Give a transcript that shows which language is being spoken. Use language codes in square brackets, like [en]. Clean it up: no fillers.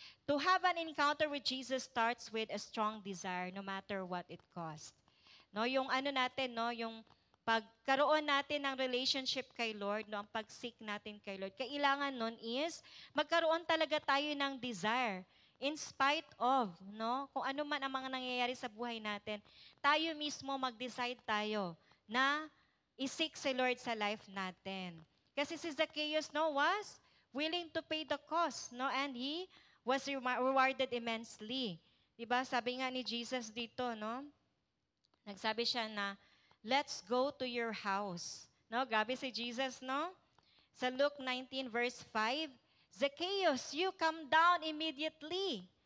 [en] To have an encounter with Jesus starts with a strong desire no matter what it costs. [tl] No, yung natin, no, yung pagkaroon natin ng relationship kay Lord, no, ang pag-seek natin kay Lord, kailangan nun is magkaroon talaga tayo ng desire in spite of, no, kung ano man ang mga nangyayari sa buhay natin, tayo mismo mag-decide tayo na i-seek si Lord sa life natin. [en] Kasi si Zacchaeus, no, was willing to pay the cost, no, and he was rewarded immensely. [tl] Diba? Sabi nga ni Jesus dito, [en] no, [tl] Nagsabi siya na, [en] let's go to your house. No, [tl] grabe si Jesus, [en] no? Sa Luke 19 verse 5, Zacchaeus, you come down immediately.